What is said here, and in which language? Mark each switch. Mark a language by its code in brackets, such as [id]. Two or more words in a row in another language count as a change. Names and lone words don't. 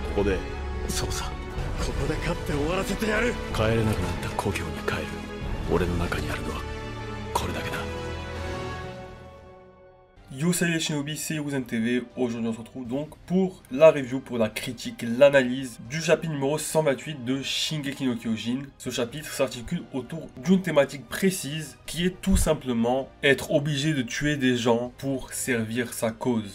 [ja] こで。そうさ。ここで勝って終わらせてやる。帰れなくなった故郷に帰る。俺の中にあるのはこれだけだ。 [fr] Yo, salut les Shinobi, c'est Yokuzen TV. Aujourd'hui on se retrouve donc pour la review, pour la critique, l'analyse du chapitre numéro 128 de Shingeki no Kyojin. Ce chapitre s'articule autour d'une thématique précise qui est tout simplement être obligé de tuer des gens pour servir sa cause.